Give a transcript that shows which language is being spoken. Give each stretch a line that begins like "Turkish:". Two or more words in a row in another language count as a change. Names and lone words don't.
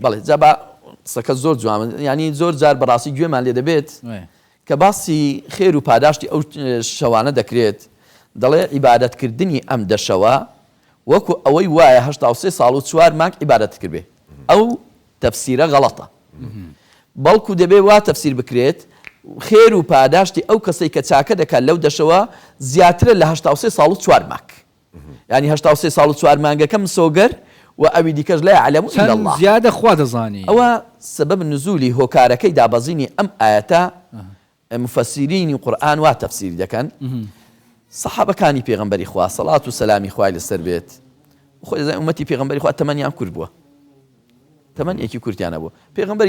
Central Kurdish: بەڵێ جابا قسەکە زۆر جوان ینی زۆر جار بەڕاستی گوێمان لێ دەبێت کە باسی خێر و پاداشتی ئەو شەوانە دەکرێت دەڵێ عیبادەتکردنی ئەم دەشەوە وەکو ئەوەی وایە 83 ساڵ و 4 مانگ عیبادەت کردبێ ئەو تەفسیرە غەڵەتە بەڵکو دەبێ وا تەفسیر بکرێت خێر و پاداشتی ئەو کەسەی کە چاکە دەکات لەو دەشەوە زیاترە لە 83 ساڵ و 4 مانگ ینی 83 ساڵ و 4 مانگەکەم سۆگەر و ئەوی دیکەش
Arabic: لا يعلم إلا الله
Central Kurdish: زیادە خوا دەزانی ئەوە سبب نزولی هۆکارەکەی دابەزینی ئەم ئاەتە مفەسیرینی قورئان وا تەفسیر دەکەن سەحابەکانی پێغەمبەری خوا سەڵات و سەلامی خوای لەسەر بێت خۆی ئومەتی پێغەمبەری خوا تەمەنیان کورد بووە تەمەنیەکی کورتیانە بوو پێغەمبەری